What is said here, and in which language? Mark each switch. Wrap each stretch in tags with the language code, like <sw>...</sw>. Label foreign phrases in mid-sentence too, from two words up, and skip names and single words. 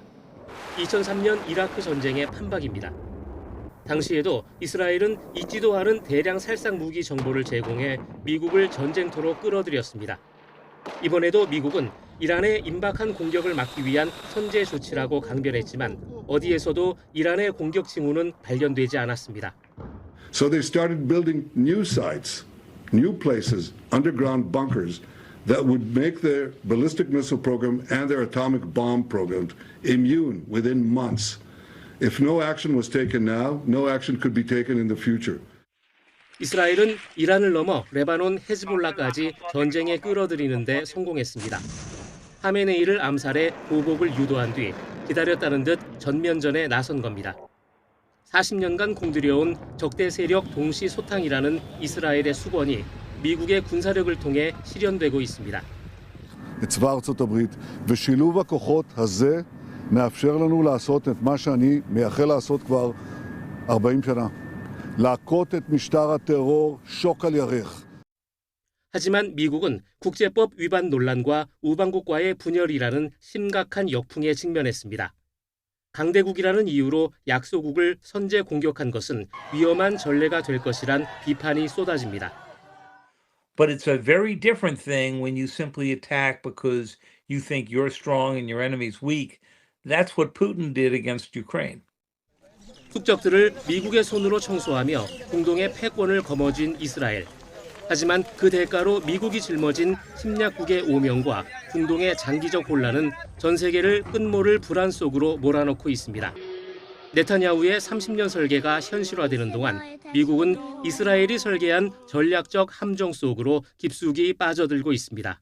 <ko>2003년 이라크 전쟁의 판박입니다. 당시에도 이스라엘은 있지도 않은 대량 살상 무기 정보를 제공해 미국을 전쟁터로 끌어들였습니다. 이번에도 미국은 이란의 임박한 공격을 막기 위한 선제 조치라고 강변했지만 어디에서도 이란의 공격 징후는 발견되지 않았습니다.</ko> <en>So they started building new sites, new places, underground bunkers that would make their ballistic missile program and their atomic bomb program immune within months. If no action was taken now, no action could be taken in the future.</en> <ko>이스라엘은 이란을 넘어 레바논 헤즈볼라까지 전쟁에 끌어들이는 데 성공했습니다. 하메네이를 암살해 보복을 유도한 뒤 기다렸다는 듯 전면전에 나선 겁니다. 40년간 공들여온 적대 세력 동시 소탕이라는 이스라엘의 수권이 미국의 군사력을 통해 실현되고 있습니다.</ko> <he>צבא ארצות הברית ושילוב הכוחות הזה מאפשר לנו לעשות את מה שאני מייחל לעשות כבר 40 שנה. להכות את משטר הטרור שוק על ירך.</he> <ko>하지만 미국은 국제법 위반 논란과 우방국과의 분열이라는 심각한 역풍에 직면했습니다. 강대국이라는 이유로 약소국을 선제 공격한 것은 위험한 전례가 될 것이란 비판이 쏟아집니다.</ko> <en>But it's a very different thing when you simply attack because you think you're strong and your enemy's weak. That's what Putin did against Ukraine.</en> <ko>국적들을 미국의 손으로 청소하며 공동의 패권을 거머쥔 이스라엘. 하지만 그 대가로 미국이 짊어진 침략국의 오명과 중동의 장기적 혼란은 전 세계를 끝모를 불안 속으로 몰아넣고 있습니다. 네타냐후의 30년 설계가 현실화되는 동안 미국은 이스라엘이 설계한 전략적 함정 속으로 깊숙이 빠져들고 있습니다.</ko>